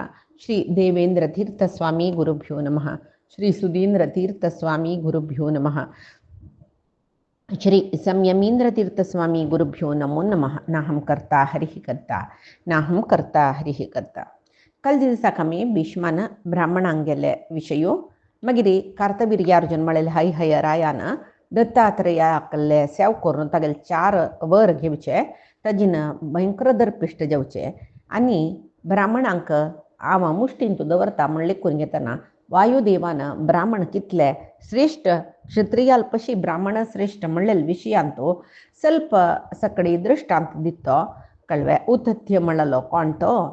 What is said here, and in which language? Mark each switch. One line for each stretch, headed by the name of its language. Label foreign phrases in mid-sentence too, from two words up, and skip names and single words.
Sanskrit: श्री देवेंद्रतीर्थस्वामी गुरुभ्यो नमः। श्री सुधींद्रतीर्थस्वामी गुरुभ्यो नमः। श्री संयमींद्रतीर्थस्वामी गुरुभ्यो नमो नमः. नाहं कर्ता हरिः कर्ता नाहं कर्ता हरिः कर्ता.
Konkani: कल दिवसा कमी भीष्मान ब्राह्मणांगेले विषयो मगिरी कार्तवीर्यार्जुन मळेल हाय हाय रायान दत्तात्रेयाकल्ले सेव करून तागेले 4 वर घेवचे ताजीन भयंकर दरपिश्ट जेवचे आणि ब्राह्मणांक आवा मुष्टींतू दवरता म्हणले करून घेतना वायुदेवान ब्राह्मण कितले श्रेष्ठ क्षत्रियाल्पशी ब्राह्मण श्रेष्ठ म्हणलेले विशयांतू ಸ್ವಲ್ಪ सकडी दृष्टांत दितो कळवे उतथ्य म्हणलो कोण तो